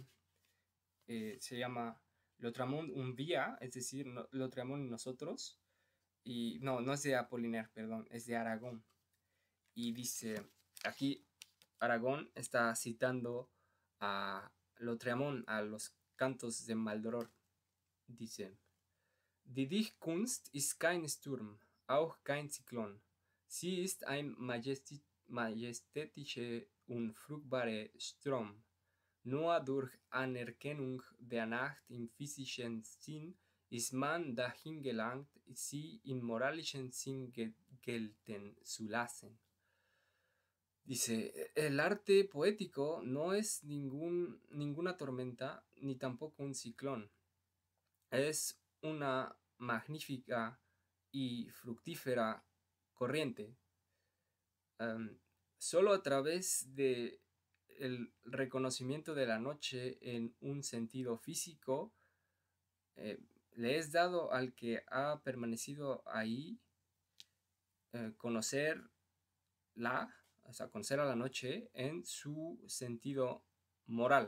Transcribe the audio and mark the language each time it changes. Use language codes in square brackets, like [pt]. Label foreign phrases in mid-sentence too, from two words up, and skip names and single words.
[es] Se llama Lautréamont un día, es decir, Lautréamont y nosotros. Y no es de Apollinaire, perdón, es de Aragón. Y dice, aquí Aragón está citando a Lautréamont, a los cantos de Maldoror. Dice, [de] Die Dichtkunst ist kein Sturm, auch kein Zyklon. Sie ist ein majestätischer und fruchtbarer Strom. Nur durch Anerkennung der Nacht im physischen Sinn ist man dahin gelangt, sie im moralischen Sinn gelten zu lassen. [es] Dice, el arte poético no es ninguna tormenta ni tampoco un ciclón. Es una magnífica y fructífera corriente. Solo a través de el reconocimiento de la noche en un sentido físico le es dado al que ha permanecido ahí conocer a la noche en su sentido moral.